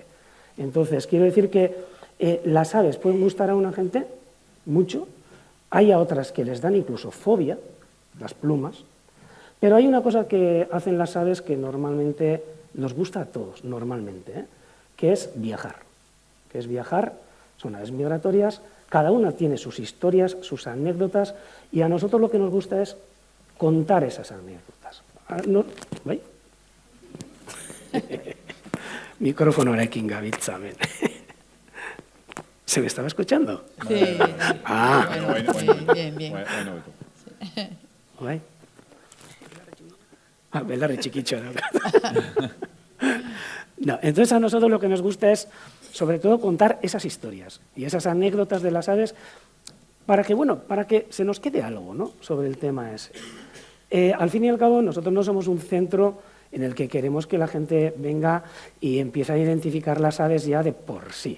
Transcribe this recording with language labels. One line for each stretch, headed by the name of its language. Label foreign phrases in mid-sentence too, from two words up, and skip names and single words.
Spanish: Entonces, quiero decir que las aves pueden gustar a una gente mucho, hay a otras que les dan incluso fobia, las plumas, pero hay una cosa que hacen las aves que normalmente nos gusta a todos, normalmente, que es viajar. Son aves migratorias, cada una tiene sus historias, sus anécdotas, y a nosotros lo que nos gusta es contar esas anécdotas.
Basque: ¿Bai? Mikrofonorekin gabiltza, hemen.
Spanish: ¿Se me estaba escuchando? Sí. Bueno. Bien.
Basque: Bai? Belarri txikitxo dauka.
Spanish: No, entonces a nosotros lo que nos gusta es, sobre todo, contar esas historias y esas anécdotas de las aves para que se nos quede algo, ¿no?, sobre el tema ese. Al fin y al cabo, nosotros no somos un centro en el que queremos que la gente venga y empiece a identificar las aves ya de por sí.